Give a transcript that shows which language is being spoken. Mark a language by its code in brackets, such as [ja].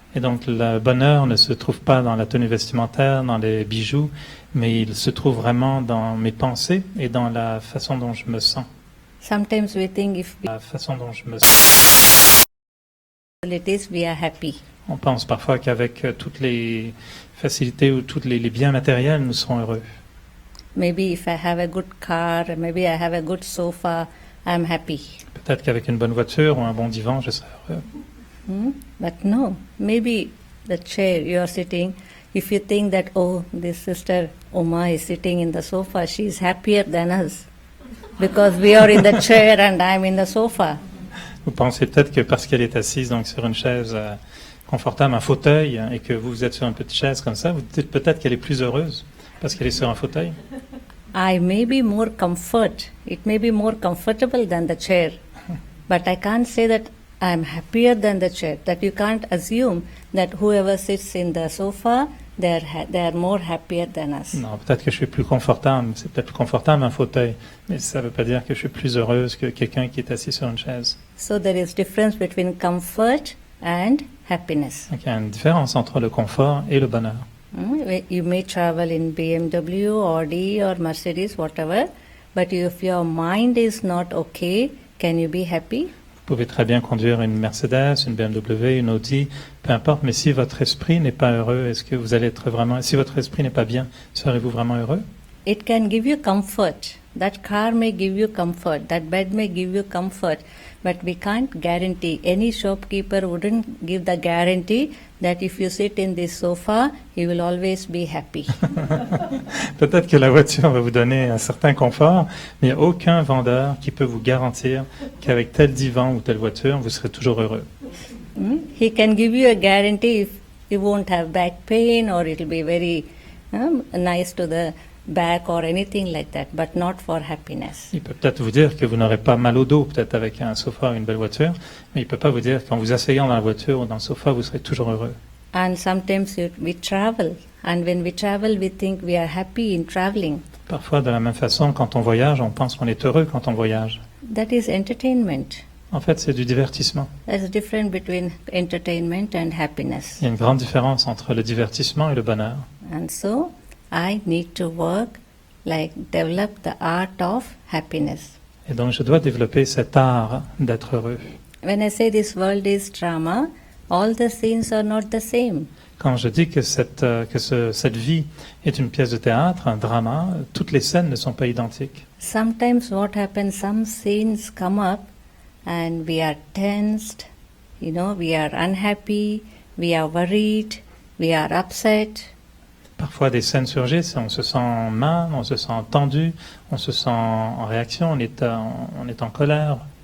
[fr] Et donc le bonheur ne se trouve pas dans la tenue vestimentaire, dans les bijoux, mais il se trouve vraiment dans mes pensées et dans la façon dont je me sens. [en] Sometimes we think if [fr] La façon dont je me sens. [en] we are happy. [fr] On pense parfois qu'avec toutes les facilités ou tous les biens matériels, nous serons heureux. [en] Maybe if I have a good car, maybe I have a good sofa, I'm happy. [fr] Peut-être qu'avec une bonne voiture ou un bon divan, je serai heureux. [en] But no, maybe the chair you are sitting, if you think that, oh, this sister Uma is sitting in the sofa, she is happier than us because we are in the chair and I'm in the sofa. [fr] Vous pensez peut-être que parce qu'elle est assise donc sur une chaise confortable, un fauteuil, et que vous êtes sur une petite chaise comme ça, vous dites peut-être qu'elle est plus heureuse parce qu'elle est sur un fauteuil. [en] I may be more comfort. It may be more comfortable than the chair. But I can't say that I'm happier than the chair. That you can't assume that whoever sits in the sofa, they are more happier than us. [fr] Non, peut-être que je suis plus confortable. C'est peut-être plus confortable un fauteuil, mais ça ne veut pas dire que je suis plus heureuse que quelqu'un qui est assis sur une chaise. [en] So there is difference between comfort and happiness. [fr] Donc, il y a une différence entre le confort et le bonheur. [en] You may travel in BMW, Audi or Mercedes, whatever, but if your mind is not okay, can you be happy? [fr] Vous pouvez très bien conduire une Mercedes, une BMW, une Audi, peu importe, mais si votre esprit n'est pas heureux, est-ce que vous allez être vraiment, si votre esprit n'est pas bien, serez-vous vraiment heureux? [en] It can give you comfort. That car may give you comfort. That bed may give you comfort. But we can't guarantee. Any shopkeeper wouldn't give the guarantee that if you sit in this sofa, you will always be happy. [fr] Peut-être que la voiture va vous donner un certain confort, mais il n'y a aucun vendeur qui peut vous garantir qu'avec tel divan ou telle voiture, vous serez toujours heureux. [en] He can give you a guarantee if you won't have back pain or it will be very nice to the back or anything like that, but not for happiness. [fr] Il peut peut-être vous dire que vous n'aurez pas mal au dos, peut-être avec un sofa ou une belle voiture, mais il ne peut pas vous dire qu'en vous asseyant dans la voiture ou dans le sofa, vous serez toujours heureux. [en] And sometimes we travel, and when we travel, we think we are happy in traveling. [fr] Parfois, de la même façon, quand on voyage, on pense qu'on est heureux quand on voyage. [en] That is entertainment. [fr] En fait, c'est du divertissement. [en] There's a difference between entertainment and happiness. [fr] Il y a une grande différence entre le divertissement et le bonheur. [en] And so, I need to work, develop the art of happiness. [fr] Et donc, je dois développer cet art d'être heureux. [en] When I say this world is drama, all the scenes are not the same. [fr] Quand je dis que cette vie est une pièce de théâtre, un drama, toutes les scènes ne sont pas identiques. [en] Sometimes what happens, some scenes come up and we are tensed we are unhappy, we are worried, we are upset. [fr] Parfois, des scènes surgissent, on se sent mal, on se sent tendu, on se sent en réaction, on est en colère.